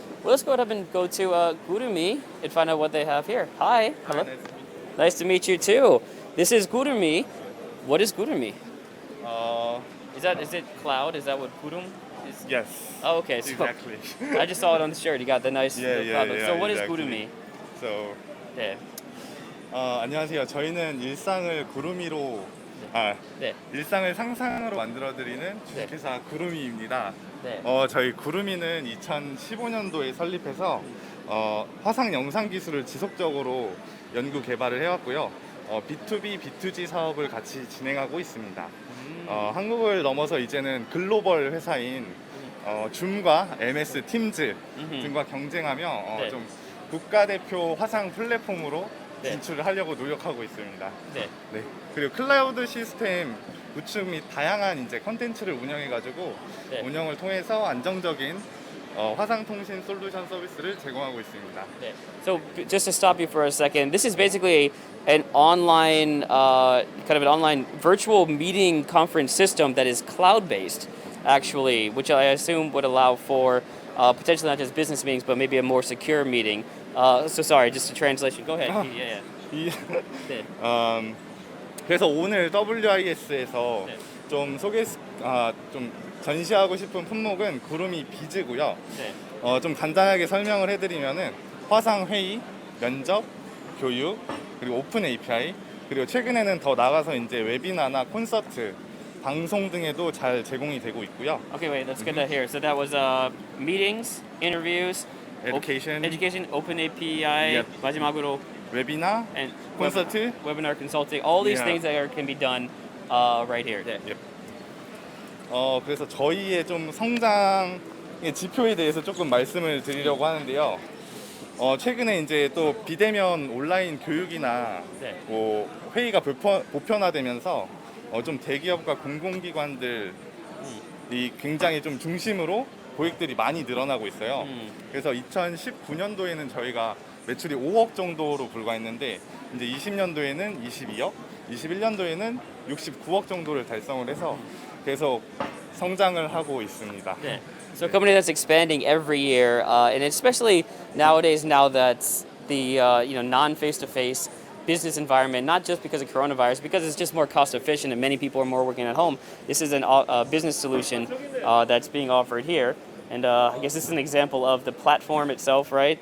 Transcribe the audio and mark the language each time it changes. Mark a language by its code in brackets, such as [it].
[en] Well, let's go ahead and go to GuruMe and find out what they have here. Hi. Hello. Nice to meet you too. This is GuruMe. What is GuruMe? Is it cloud? Is that what Gurum is? Yes. Oh, okay. So Exactly. I just saw it on the shirt. You got the nice cloud look. So what is exactly. GuruMe? So, [ko] 네. 안녕하세요. 저희는 일상을 구루미로 네. 일상을 상상으로 만들어드리는 주식회사 구루미입니다. 네. 저희 구루미는 2015년도에 설립해서 화상 영상 기술을 지속적으로 연구 개발을 해왔고요. B2B, B2G 사업을 같이 진행하고 있습니다. 한국을 넘어서 이제는 글로벌 회사인 줌과 MS 팀즈 등과 경쟁하며 네. 좀 국가대표 화상 플랫폼으로 네. 진출을 하려고 노력하고 있습니다. 네. 네. 그리고 클라우드 시스템 구축 및 다양한 이제 컨텐츠를 운영해가지고 네. 운영을 통해서 안정적인 화상 통신 솔루션 서비스를 제공하고 있습니다. 네. [en] So just to stop you for a second, this is basically an online, kind of an online virtual meeting conference system that is cloud-based, actually, which I assume would allow for potentially not just business meetings, but maybe a more secure meeting. So sorry, just a translation. Go ahead. Yeah. [ko] 네. 그래서 오늘 WIS에서 네. 좀 좀 전시하고 싶은 품목은 구루미 비즈고요. 네. 좀 간단하게 설명을 해드리면은 화상 회의, 면접, 교육, 그리고 오픈 API, 그리고 최근에는 더 나가서 이제 웨비나나 콘서트, 방송 등에도 잘 제공이 되고 있고요. [en] Okay, wait. Let's get that here. So that was meetings, interviews, Education. open API, Yep. [ko] 마지막으로 웨비나, [en] and [ko] 콘서트. [en] webinar consulting. All these Yeah. things that can be done right here. [ko] 네. 그래서 저희의 좀 성장의 지표에 대해서 조금 말씀을 드리려고 하는데요. 최근에 이제 또 비대면 온라인 교육이나 네. 뭐 회의가 보편화되면서 좀 대기업과 공공기관들이 굉장히 좀 중심으로 고객들이 많이 늘어나고 있어요. 그래서 2019년도에는 저희가 매출이 5억 정도로 불과했는데 이제 20년도에는 22억, 21년도에는 69억 정도를 달성을 해서 계속 성장을 하고 있습니다. [en] Yeah. So a company that's expanding every year, and especially nowadays, now that the non-face-to-face business environment, not just because of coronavirus, because it's just more cost efficient and many people are more working at home. This is a business solution that's being offered here, and I guess this is an example of the platform itself, right?